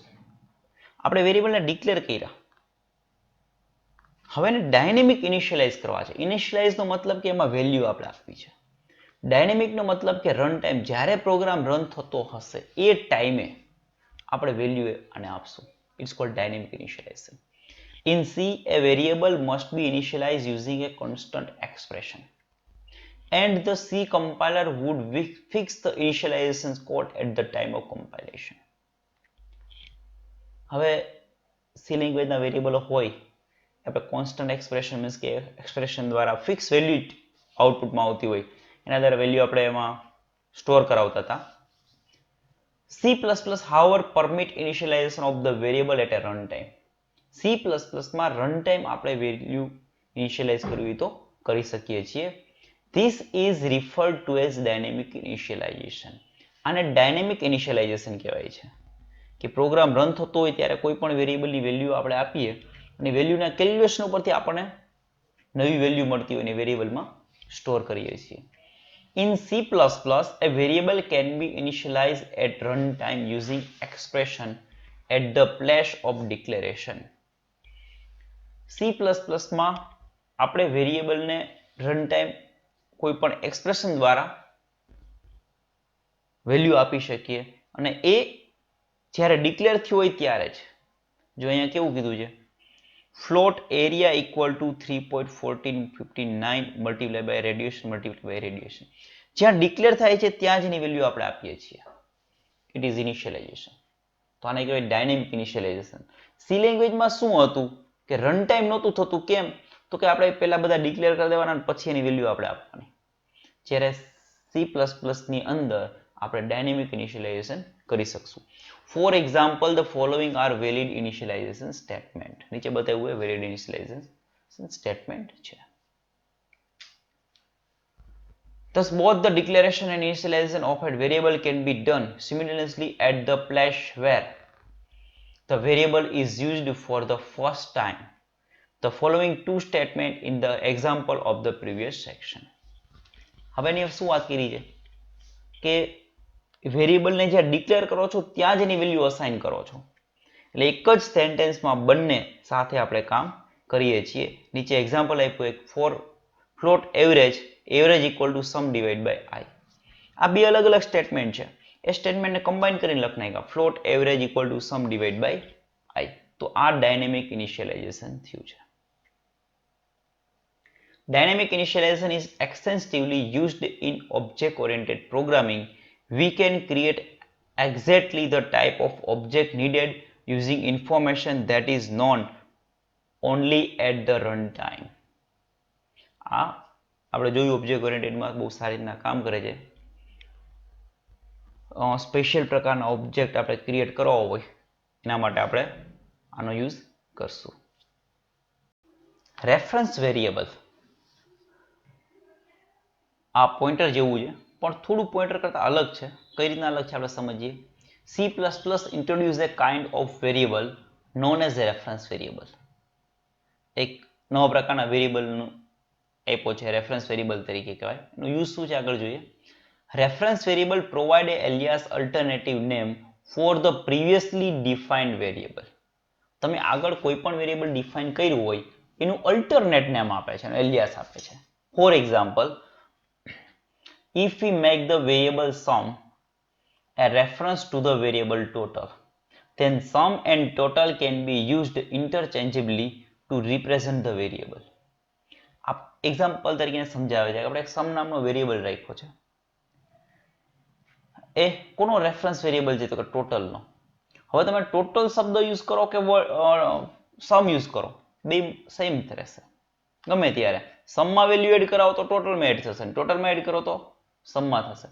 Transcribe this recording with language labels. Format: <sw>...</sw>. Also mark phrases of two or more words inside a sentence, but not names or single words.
<gu>આપણે વેરિયેબલને ડિક્લેર કર્યા, હવે એને</gu> <en>dynamic initialize</en> <gu>કરવા છે. ઇનિશિયલાઇઝનો મતલબ કે એમાં વેલ્યુ આપણે આપવી છે. ડાયનેમિકનો મતલબ કે</gu> <en>run time,</en> <gu>જ્યારે પ્રોગ્રામ રન થતો હશે એ ટાઈમે આપણે વેલ્યુ આને આપશું.</gu> <en>it's called dynamic initialization. In C, a variable must be initialized using a constant expression, and the C compiler would fix the initialization code at the time of compilation.</en> <gu>હવે C લેંગ્વેજના વેરિયેબલો હોય, આપણે</gu> <en>constant expression means</en> <gu>કે એક્સપ્રેશન દ્વારા</gu> <en>fix value</en> <gu>આઉટપુટમાં આવતી હોય એના દ્વારા વેલ્યુ આપણે એમાં સ્ટોર કરાવતા હતા.</gu> <en>C++, however, permit initialization of the variable at a runtime.</en> <gu>C++ માં</gu> <en>run time</en> <gu>આપણે વેલ્યુ ઇનિશિયલાઇઝ કરવી તો કરી શકીએ છીએ.</gu> <en>This is referred to as dynamic initialization.</en> <gu>આને</gu> <en>dynamic initialization</en> <gu>કહેવાય છે કે પ્રોગ્રામ રન થતો હોય ત્યારે કોઈ પણ વેરિયેબલની વેલ્યુ આપણે આપીએ અને વેલ્યુના કેલ્ક્યુલેશન ઉપરથી આપણને નવી વેલ્યુ મળતી હોય અને વેરિયેબલમાં સ્ટોર કરીએ છીએ.</gu> <en>In C++, a variable can be initialized at runtime using expression at the place of declaration.</en> <gu>C++ માં આપણે વેરિયેબલને</gu> <en>run time</en> <gu>કોઈ પણ એક્સપ્રેશન દ્વારા વેલ્યુ આપી શકીએ અને એ જ્યારે ડિક્લેર થયું હોય ત્યારે જ. જો અહીંયા કેવું કીધું છે,</gu> <en>float area equal to 3.1459 multiplied by radiation.</en> <gu>જ્યાં ડિક્લેર થાય છે ત્યાં જ એની વેલ્યુ આપણે આપીએ છીએ.</gu> <en>it is initialization.</en> <gu>તો આને કહેવાય</gu> <en>dynamic initialization.</en> <gu>સી લેંગ્વેજમાં શું હતું કે</gu> <en>run time</en> <gu>નહોતું થતું. કેમ? તો કે આપણે પહેલા બધા ડિક્લેર કરી દેવાના પછી એની વેલ્યુ આપણે આપવાની. જ્યારે C++ ની અંદર આપણે</gu> <en>dynamic initialization</en> <gu>કરી શકશું.</gu> <en>for example, the following are valid initialization statement.</en> <gu>નીચે બતાવ્યું હોય</gu> <en>valid initialization statement</en> <gu>છે.</gu> <en>Thus, both the declaration and initialization of a variable can be done simultaneously at the place where the variable is used for the first time. The following two statements in the example of the previous section.</en> <gu>હવે એની શું વાત કરી છે કે વેરિયેબલને જ્યાં ડિક્લેર કરો છો ત્યાં જ એની વેલ્યુ અસાઇન કરો છો. એટલે એક જ સેન્ટેન્સમાં બંને સાથે આપણે કામ કરીએ છીએ. નીચે એક્ઝામ્પલ આપ્યું એક</gu> <en>for float average equal to sum divide by I.</en> <gu>આ બે અલગ અલગ સ્ટેટમેન્ટ છે. એ સ્ટેટમેન્ટને કમ્બાઈન કરીને લખી નાખ્યા.</gu> <en>float average equal to sum divide by I.</en> <gu>તો આ</gu> <en>dynamic initialization</en> <gu>થયું છે.</gu> <en>Dynamic initialization is extensively used in object-oriented programming. We can create exactly the type of object needed using information that is known only at the runtime.</en> <gu>આપણે જોયું ઓબ્જેક્ટ ઓરિએન્ટેડમાં બહુ સારી રીતના કામ કરે છે. સ્પેશિયલ પ્રકારના ઓબ્જેક્ટ આપણે ક્રિએટ કરવા હોય એના માટે આપણે આનો યુઝ કરશું.</gu> <en>reference variable</en> <gu>આ પોઈન્ટર જેવું છે પણ થોડું પોઈન્ટર કરતા અલગ છે. કઈ રીતના અલગ છે આપણે સમજીએ.</gu> <en>C++ introduce a kind of variable known as a reference variable.</en> <gu>એક નવા પ્રકારના વેરિયેબલનું આપ્યો છે,</gu> <en>reference variable</en> <gu>તરીકે કહેવાય. એનો યુઝ શું છે આગળ જોઈએ.</gu> <en>reference variable provide a alias alternative name for the previously defined variable.</en> <gu>તમે આગળ કોઈ પણ વેરિયેબલ ડિફાઇન કર્યું હોય એનું</gu> <en>alternate name</en> <gu>આપે છે, એલિયાસ આપે છે.</gu> <en>for example, if we make the variable sum a reference to the variable total, then sum and total can be used interchangeably to represent the variable.</en> <gu>આ એક્ઝામ્પલ તરીકે સમજાવે છે કે આપણે એક સમ નામનો વેરિયેબલ રાખ્યો છે. એ કોનો રેફરન્સ વેરિયેબલ છે? તો કે ટોટલનો. હવે તમે ટોટલ શબ્દ યુઝ કરો કે સમ યુઝ કરો, બે સેમ રહેશે. ગમે ત્યારે સમમાં વેલ્યુ એડ કરાવો તો ટોટલમાં એડ થશે, ટોટલમાં એડ કરો તો સમમાં થશે.</gu>